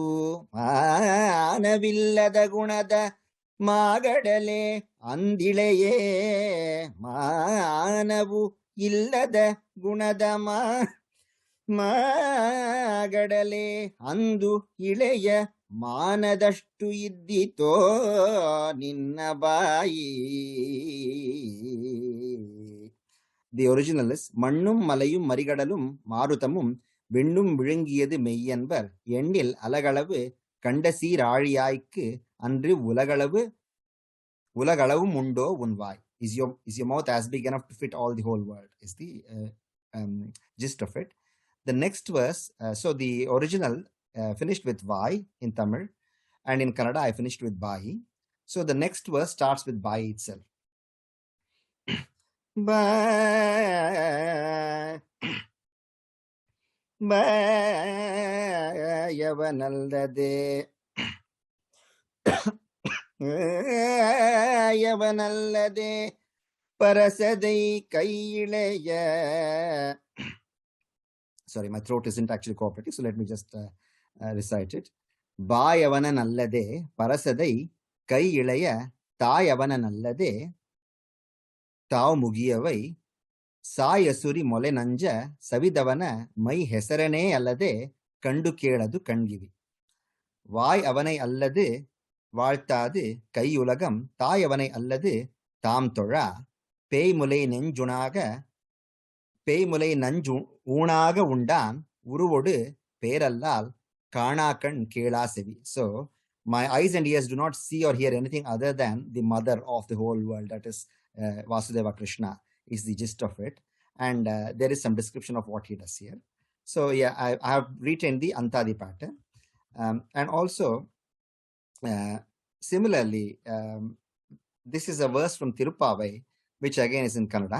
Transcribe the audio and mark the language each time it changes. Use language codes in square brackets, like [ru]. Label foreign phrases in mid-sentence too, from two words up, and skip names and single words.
[kn] ಮಾನವಿಲ್ಲದ ಗುಣದ ಮಾಗಡಲೆ ಅಂದಿಳೆಯೇ ಮಾನವು ಇಲ್ಲದ ಗುಣದ ಮಾಗಡಲೆ ಅಂದು ಇಳೆಯ ಮಾನದಷ್ಟು ಇದ್ದಿತೋ ನಿನ್ನ ಬಾಯಿ. [en] the original is [ta] மண்ணும் மலையும் மறிகடலும் மாருதமும் வெண்ணும் விழுங்கியது மெய்யன்பர் எண்ணில் அலகளவு கண்ட சீராழியாய்க்கு அன்று உலகளவும் உண்டோ உன்வாய். [en] Is your mouth as big enough to fit all the whole world is the gist of it. The next verse, so the original finished with vai in Tamil, and in Kannada I finished with bai. So the next verse starts with bai itself. [kn] ಯವನಲ್ಲದೆ ಯವನಲ್ಲದೆ ಪರಸದೈ ಕೈಯಿಳೆಯ. [en] Sorry, my throat isn't actually cooperative, so let me just recite it. [kn] ಬಾಯವನನಲ್ಲದೆ ಪರಸದೈ ಕೈ ಇಳೆಯ ತಾಯವನನಲ್ಲದೆ ತಾವು ಮುಗಿಯವೈ ಸಾಯಸುರಿ ಮೊಲೆ ನಂಜ ಸವಿದವನ ಮೈ ಹೆಸರನೇ ಅಲ್ಲದೆ ಕಂಡು ಕೇಳದು ಕಣ್ಗಿವಿ. [ta] வாய் அவனை அல்லது வாழ்த்தாது கையுலகம் தாயவனை அல்லது தாம் தொழா பேய்முலை நஞ்சு ஊனாக உண்டான் உருவொடு பேரல்லால் காணாக்கண் கேளா செவி. [en] So my eyes and ears do not see or hear anything other than the mother of the whole world, that is Vasudeva Krishna is the gist of it, and there is some description of what he does here. So yeah, I have retained the Antadi pattern, and also similarly this is a verse from Tirupavai, which again is in Kannada.